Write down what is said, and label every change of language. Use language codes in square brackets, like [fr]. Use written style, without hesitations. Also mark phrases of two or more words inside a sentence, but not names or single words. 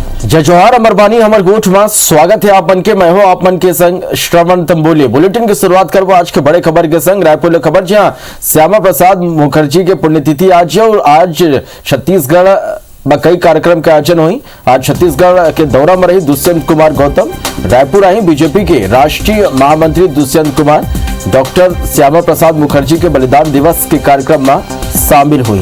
[hne] जय जोहार अमरबानी हमर गोठ में स्वागत है आपन के। मैं हूं आपन के संग श्रवण तंबोली। बुलेटिन की शुरुआत करबो आज के बड़े खबर के संग। रायपुर खबर जहां श्यामा प्रसाद मुखर्जी के पुण्यतिथि आज है और आज छत्तीसगढ़ में कई कार्यक्रम का आयोजन हुई। आज छत्तीसगढ़ के दौरा में रही दुष्यंत कुमार गौतम। रायपुर आई बीजेपी के राष्ट्रीय महामंत्री दुष्यंत कुमार डॉक्टर श्यामा प्रसाद मुखर्जी के बलिदान दिवस के कार्यक्रम में शामिल हुई।